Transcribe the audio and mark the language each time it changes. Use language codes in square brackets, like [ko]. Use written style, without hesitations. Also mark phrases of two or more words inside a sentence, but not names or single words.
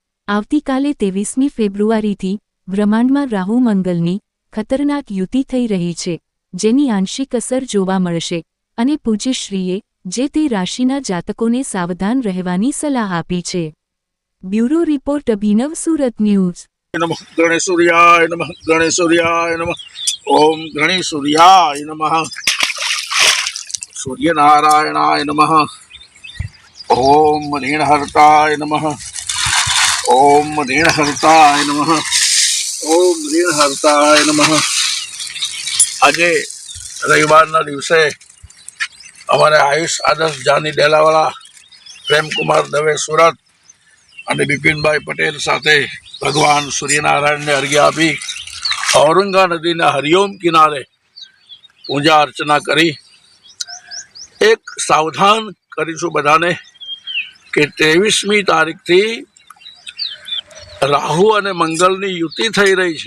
[gu] આવતીકાલે 23મી ફેબ્રુઆરીથી બ્રહ્માંડમાં રાહુ મંગલની ખતરનાક યુતિ થઈ રહી છે, જેની આંશિક અસર જોવા મળશે અને પૂજ્યશ્રીએ જે તે રાશિના જાતકોને સાવધાન રહેવાની સલાહ આપી છે। [en] bureau report [gu] અભિનવ સુરત ન્યૂઝ। [sa] नमः गणेशूर्याय नमः गणेशूर्याय नमः ओम गणेशूर्याय नमः सूर्यनारायणाय नमः ओम ऋणहर्ताय नमः ओम ऋणहर्ताय नमः ओम ऋणहर्ताय नमः। [gu] આજે રવિવારના દિવસે અમારે આયુષ આદર્શ જાની ડેલાવાળા, પ્રેમકુમાર દવે સુરત અને બિપિનભાઈ પટેલ સાથે ભગવાન સૂર્યનારાયણને અર્ઘ્ય આપી ઔરંગા નદીના હરિઓમ કિનારે પૂજા અર્ચના કરી એક સાવધાન કરીશું બધાને કે 23મી તારીખથી રાહુ અને મંગળની યુતિ થઈ રહી છે।